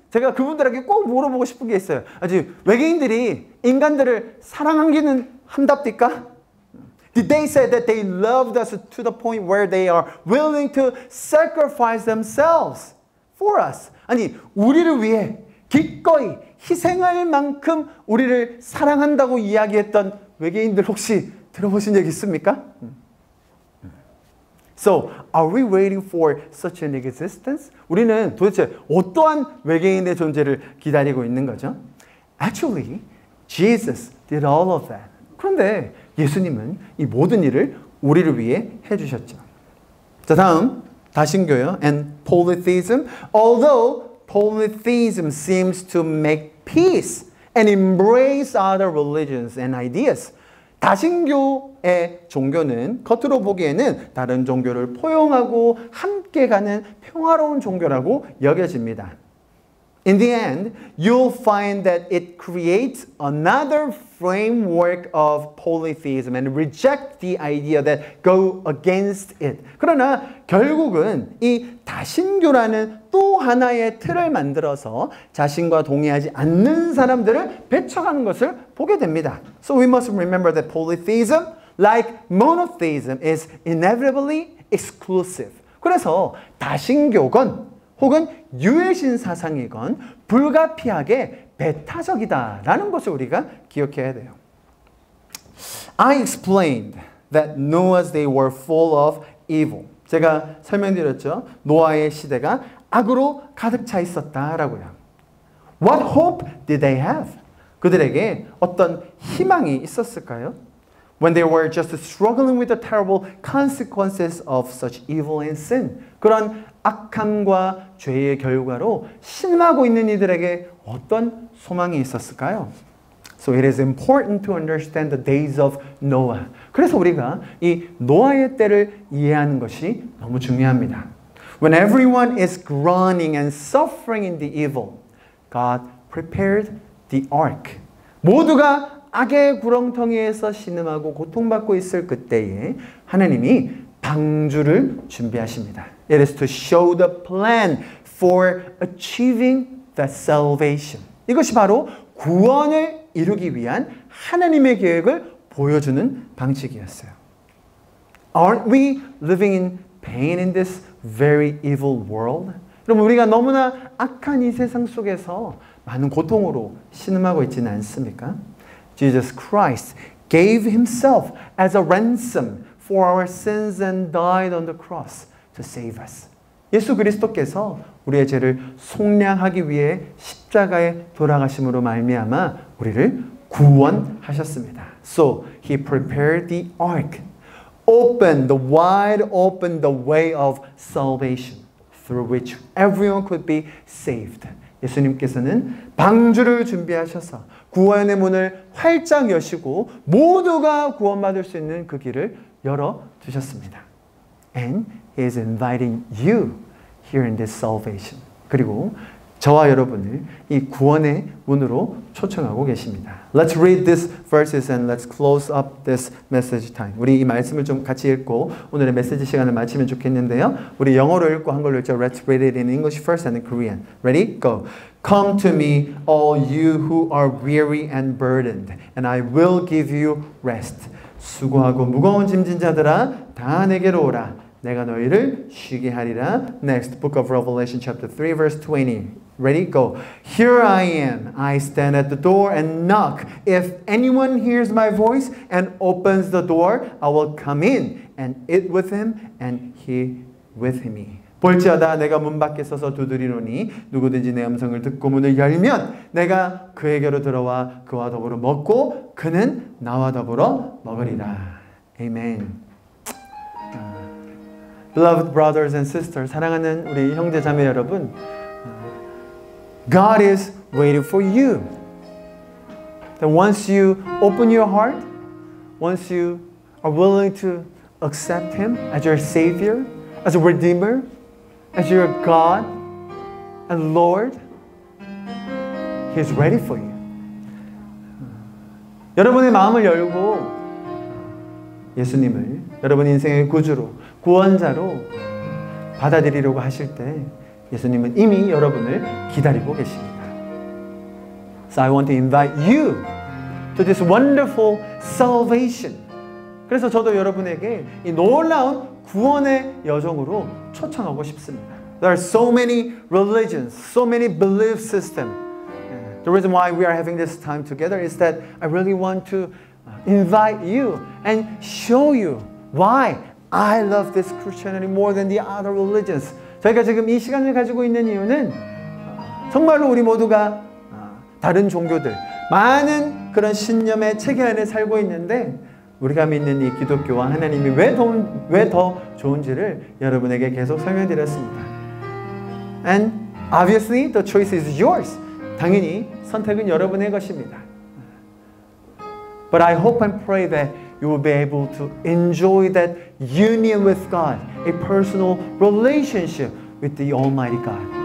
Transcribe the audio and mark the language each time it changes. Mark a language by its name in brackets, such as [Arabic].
[Korean] 제가 그분들에게 꼭 물어보고 싶은 게 있어요. 아직 외계인들이 인간들을 사랑하기는 한답니까? [English] Did they say that they loved us to the point where they are willing to sacrifice themselves for us? [Korean] 아니, 우리를 위해 기꺼이 희생할 만큼 우리를 사랑한다고 이야기했던 외계인들 혹시 들어보신 적 있습니까? [English] So, are we waiting for such an existence? [Korean] 우리는 도대체 어떠한 외계인의 존재를 기다리고 있는 거죠? [English] Actually, Jesus did all of that. [Korean] 그런데 예수님은 이 모든 일을 우리를 위해 해주셨죠. 자, 다음 다신교요. [English] And polytheism. Although polytheism seems to make peace and embrace other religions and ideas. [Korean] 다신교의 종교는 겉으로 보기에는 다른 종교를 포용하고 함께 가는 평화로운 종교라고 여겨집니다. [English] In the end, you'll find that it creates another framework of polytheism and reject the idea that go against it. [Korean] 그러나 결국은 이 다신교라는 또 하나의 틀을 만들어서 자신과 동의하지 않는 사람들을 배척하는 것을 보게 됩니다. [English] So we must remember that polytheism, like monotheism, is inevitably exclusive. [Korean] 그래서 다신교건 혹은 유해신 사상이건 불가피하게 배타적이다라는 것을 우리가 기억해야 돼요. [English] I explained that Noah's day were full of evil. [Korean] 제가 설명드렸죠. 노아의 시대가 악으로 가득 차 있었다라고요. [English] What hope did they have? [Korean] 그들에게 어떤 희망이 있었을까요? [English] When they were just struggling with the terrible consequences of such evil and sin. [Korean] 그런 악함과 죄의 결과로 신음하고 있는 이들에게 어떤 소망이 있었을까요? [English] So it is important to understand the days of Noah. [Korean] 그래서 우리가 이 노아의 때를 이해하는 것이 너무 중요합니다. [English] When everyone is groaning and suffering in the evil, God prepared the ark. [Korean] 모두가 악의 구렁텅이에서 신음하고 고통받고 있을 그때에 하나님이 방주를 준비하십니다. [English] It is to show the plan for achieving the salvation. [Korean] 이것이 바로 구원을 이루기 위한 하나님의 계획을 보여주는 방식이었어요. [English] Aren't we living in pain in this very evil world? [Korean] 여러분, 우리가 너무나 악한 이 세상 속에서 많은 고통으로 신음하고 있지는 않습니까? [English] Jesus Christ gave himself as a ransom for our sins and died on the cross to save us. [Korean] 예수 그리스도께서 우리의 죄를 속량하기 위해 십자가에 돌아가심으로 말미암아 우리를 구원하셨습니다. [English] So he prepared the ark, wide open the way of salvation, through which everyone could be saved. [Korean] 예수님께서는 방주를 준비하셔서 구원의 문을 활짝 여시고 모두가 구원받을 수 있는 그 길을 열어주셨습니다. [English] And he is inviting you here in this salvation. [Korean] 그리고 저와 여러분을 이 구원의 문으로 초청하고 계십니다. [English] Let's read these verses and let's close up this message time. [Korean] 우리 이 말씀을 좀 같이 읽고 오늘의 메시지 시간을 마치면 좋겠는데요. 우리 영어로 읽고 한글로 읽죠. [English] Let's read it in English first and in Korean. Ready? Go. Come to me, all you who are weary and burdened, and I will give you rest. [Korean] 수고하고 무거운 짐진 자들아, 다 내게로 오라. 내가 너희를 쉬게 하리라. [English] Next, Book of Revelation chapter 3 verse 20. Ready? Go. Here I am. I stand at the door and knock. If anyone hears my voice and opens the door, I will come in and eat with him and he with me. [Korean] 볼지어다 내가 문 밖에 서서 두드리노니 누구든지 내 음성을 듣고 문을 열면 내가 그에게로 들어와 그와 더불어 먹고 그는 나와 더불어 먹으리라. [English] Amen. Beloved brothers and sisters, [Korean] 사랑하는 우리 형제 자매 여러분, [English] God is waiting for you. That once you open your heart, once you are willing to accept Him as your Savior, as a Redeemer, as your God and Lord, He is ready for you. [Korean] 여러분의 마음을 열고 예수님을 여러분 인생의 구주로, 구원자로 받아들이려고 하실 때 예수님은 이미 여러분을 기다리고 계십니다. [English] So I want to invite you to this wonderful salvation. [Korean] 그래서 저도 여러분에게 이 놀라운 구원의 여정으로 초청하고 싶습니다. [English] There are so many religions, so many belief systems. The reason why we are having this time together is that I really want to invite you and show you why I love this Christianity more than the other religions. [Korean] 저희가 지금 이 시간을 가지고 있는 이유는 정말로 우리 모두가 다른 종교들, 많은 그런 신념의 체계 안에 살고 있는데 우리가 믿는 이 기독교와 하나님이 왜 더 좋은지를 여러분에게 계속 설명드렸습니다. [English] And obviously the choice is yours. [Korean] 당연히 선택은 여러분의 것입니다. [English] But I hope and pray that you will be able to enjoy that union with God, a personal relationship with the Almighty God.